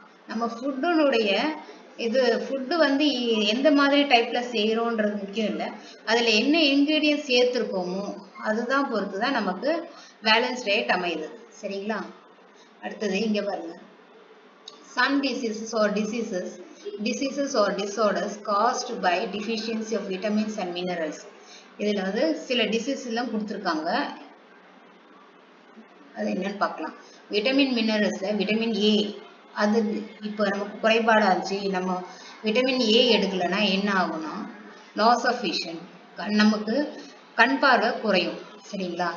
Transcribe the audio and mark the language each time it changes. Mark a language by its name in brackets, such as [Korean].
[Tamil] நம்ம ஃபுட்டுனுடைய ஃபுட்டு வந்து எந்த மாதிரி டைப்பில் செய்கிறோன்றது முக்கியம் இல்லை, அதில் என்ன இன்க்ரீடியன்ஸ் சேர்த்துருக்கோமோ அதுதான் பொறுத்து தான் நமக்கு பேலன்ஸ் டயட் அமையுது. சரிங்களா. அடுத்தது இங்கே பாருங்க, [English] some diseases or diseases diseases or disorders caused by deficiency of vitamins and minerals. [Tamil] இதில் வந்து சில டிசீஸ் எல்லாம் கொடுத்துருக்காங்க, அது என்னன்னு பார்க்கலாம். விட்டமின் மினரல்ஸ்ல விட்டமின் ஏ அது இப்போ நமக்கு குறைபாடாச்சு, நம்ம விட்டமின் ஏ எடுக்கலைன்னா என்ன ஆகும்னா [English] loss of vision, [Tamil] நமக்கு கண் பார்வை குறையும். சரிங்களா?